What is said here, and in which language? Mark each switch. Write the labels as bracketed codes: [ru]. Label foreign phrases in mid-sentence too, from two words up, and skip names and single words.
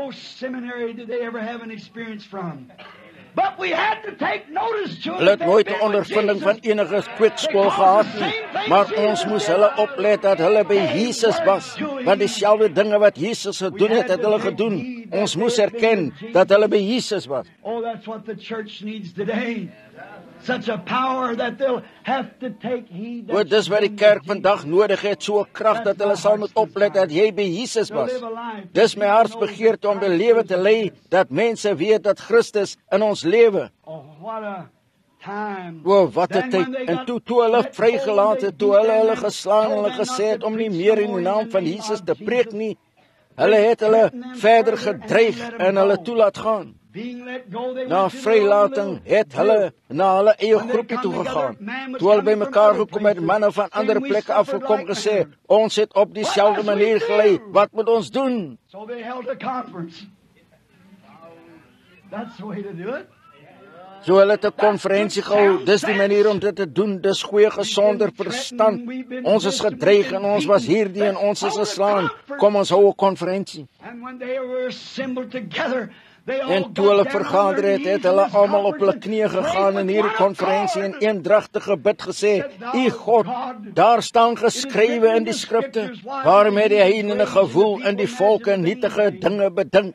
[af] Hulle het nooit 'n ondervinding van enige kweekskool gehad nie, maar ons moes hulle oplet dat hulle by Jesus was, want dieselfde dinge wat Jesus gedoen het, het hulle gedoen. Ons moes erken dat hulle by Jesus was. [en] Oh, that's what the church needs today. Such a power that they'll have to take heed. [af] Wat dis wat die kerk vandag nodig het, so 'n krag dat hulle sal moet oplet dat jy by Jesus was. Dis my hartsbegeerte om 'n lewe te lei dat mense weet dat Christus in ons lewe. [en] Oh, what a time. [af] O, wat 'n tyd. En toe hulle vrygelaat het, toe hulle geslaan en hulle gesê het om nie meer in die naam van Jesus te preek nie, hulle het hulle verder gedreig en hulle toelaat gaan. Na vrylating het hulle na hulle eie groepie toe gegaan. Toe hulle by mekaar gekom het, manne van ander plekke afgekom gesê, ons het op dieselfde manier gelei, wat moet ons doen? [en] So they held a conference. That's the way to do it. [af] So hulle het 'n konferensie gehou. Dis die manier om dit te doen. Dis goeie gesonder verstand. Ons is gedreig en ons was hierdie en ons is geslaan. Kom ons hou 'n konferensie. En toe hulle vergader het, het hulle almal op hulle knieë gegaan in hierdie konferensie en eendragtige bid gesê, U God, daar staan geskrywe in die skrifte, waarom het die heidene gewoel in die volke nietige dinge bedink.